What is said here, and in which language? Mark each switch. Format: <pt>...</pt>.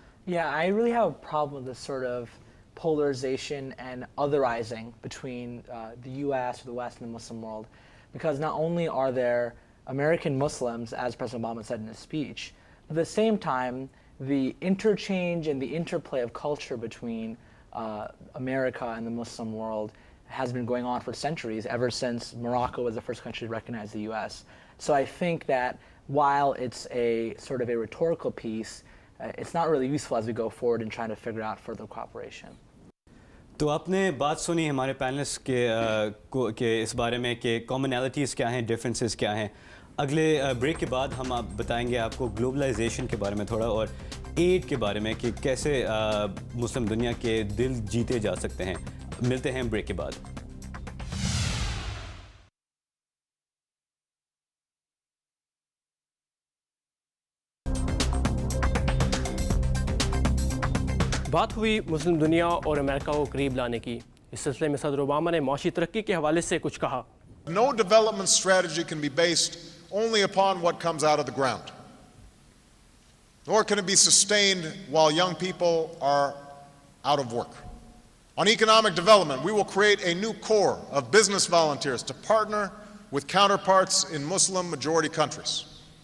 <en>Yeah, I really have a problem with this sort of polarization and otherizing between the U.S. or the West and the Muslim world, because not only are there American Muslims, as President Obama said in his speech, but at the same time, the interchange and the interplay of culture between America and the Muslim world has been going on for centuries, ever since Morocco was the first country to recognize the U.S. So I think that while it's a sort of a rhetorical piece, it's not really useful as we go forward in trying to figure out further cooperation.</en> <hi>तो आपने बात सुनी हमारे panelist के इस बारे में कि कॉमनैलिटीज़ क्या हैं, डिफरेंसेस क्या हैं। अगले ब्रेक के बाद हम आप बताएंगे आपको ग्लोबलाइजेशन के बारे में थोड़ा और एड के बारे में कि कैसे मुस्लिम दुनिया के दिल जीते जा सकते हैं। मिलते हैं ब्रेक के बाद। बात हुई मुस्लिम दुनिया और अमेरिका को करीब लाने की। इस सिलसिले में सदर ओबामा ने माशी तरक्की के हवाले से कुछ कहा।</hi> <en>No development strategy can be based only upon what comes out of the ground, nor can it be sustained while young people are out of work. On economic development, we will create a new corps of business volunteers to partner with counterparts in Muslim-majority countries.</en>